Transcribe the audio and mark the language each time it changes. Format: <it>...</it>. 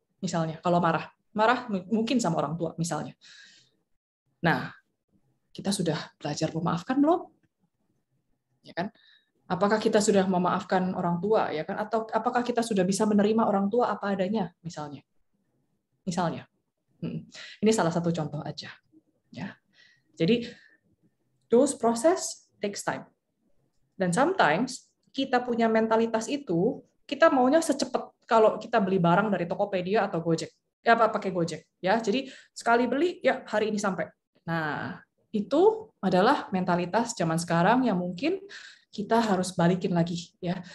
<id>Misalnya kalau marah mungkin sama orang tua misalnya. Nah, kita sudah belajar memaafkan belum? Ya kan? Apakah kita sudah memaafkan orang tua, ya kan? Atau apakah kita sudah bisa menerima orang tua apa adanya, misalnya? Ini salah satu contoh aja. Ya. Jadi,</id> <en>those process takes time.</en> <id>Dan sometimes kita punya mentalitas itu, kita maunya secepat kalau kita beli barang dari Tokopedia atau Gojek. Ya, pakai Gojek. Ya, jadi sekali beli, ya hari ini sampai. Nah, itu adalah mentalitas zaman sekarang yang mungkin kita harus balikin lagi, ya.</id>